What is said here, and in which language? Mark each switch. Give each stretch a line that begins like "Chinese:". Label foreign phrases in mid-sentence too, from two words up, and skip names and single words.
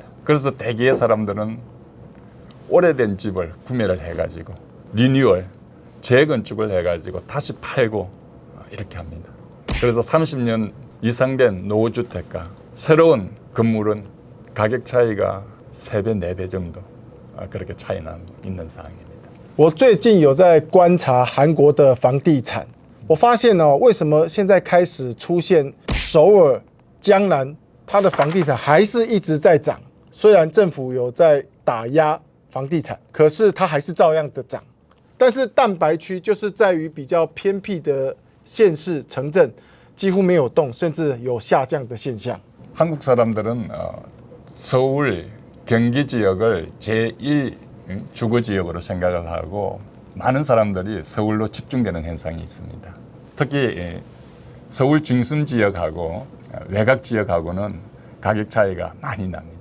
Korean: 그래서 대개의 사람들은 오래된 집을 구매를 해가지고 리뉴얼, 재건축을 해가지고 다시 팔고 이렇게 합니다. 그래서 30년 이상 된 노후주택과 새로운 건물은 가격 차이가 3배, 4배 정도 그렇게 차이 있는 상황입니다.
Chinese: 我最近有在观察韩国的房地产，我发现哦，为什么现在开始出现首尔、江南，它的房地产还是一直在涨？虽然政府有在打压房地产，可是它还是照样的涨。但是蛋白区就是在于比较偏僻的县市城镇，几乎没有动，甚至有下降的现象。
Korean: 한국 사람들은 서울, 경기 지역을 제1 주거 지역으로 생각을 하고 많은 사람들이 서울로 집중되는 현상이 있습니다. 특히 서울 중심 지역하고 외곽 지역하고는 가격 차이가 많이 납니다.